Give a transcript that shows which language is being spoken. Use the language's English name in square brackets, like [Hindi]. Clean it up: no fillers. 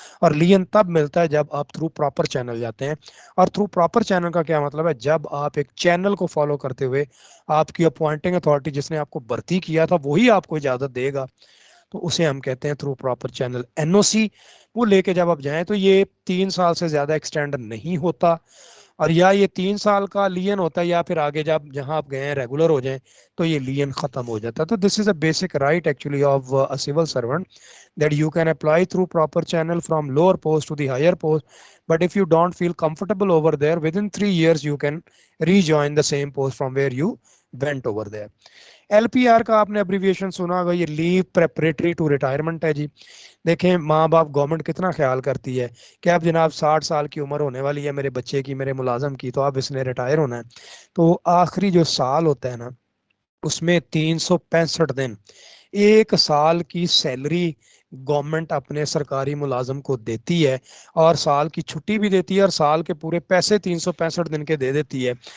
[Urdu] اور لین تب ملتا ہے جب آپ تھرو پراپر چینل جاتے ہیں. اور تھرو پراپر چینل کا کیا مطلب ہے؟ جب آپ ایک چینل کو فالو کرتے ہوئے آپ کی اپوائنٹنگ اتھارٹی جس نے آپ کو بھرتی کیا تھا وہی آپ کو اجازت دے گا, تو اسے ہم کہتے ہیں تھرو پراپر چینل NOC. وہ لے کے جب آپ جائیں تو یہ 3 سال سے زیادہ ایکسٹینڈ نہیں ہوتا, اور یا یہ 3 سال کا لین ہوتا ہے یا پھر آگے جب جہاں آپ گئے ہیں ریگولر ہو جائیں تو یہ لین ختم ہو جاتا ہے. [English] تو this is a basic right actually of a civil servant that you can apply through proper channel from lower post to the higher post, but if you don't feel comfortable over there within 3 years you can rejoin the same post from where you went over there. [Urdu] LPR کا آپ نے abbreviation سنا ہوگا, یہ لیو preparatory to retirement ہے جی. دیکھیں ماں باپ گورنمنٹ کتنا خیال کرتی ہے کہ اب جناب 60 سال کی عمر ہونے والی ہے میرے بچے کی, میرے ملازم کی, تو اب اس نے ریٹائر ہونا ہے. تو آخری جو سال ہوتا ہے نا اس میں 365 دن 1 سال کی سیلری گورنمنٹ اپنے سرکاری ملازم کو دیتی ہے, اور سال کی چھٹی بھی دیتی ہے, اور سال کے پورے پیسے 365 دن کے دے دیتی ہے.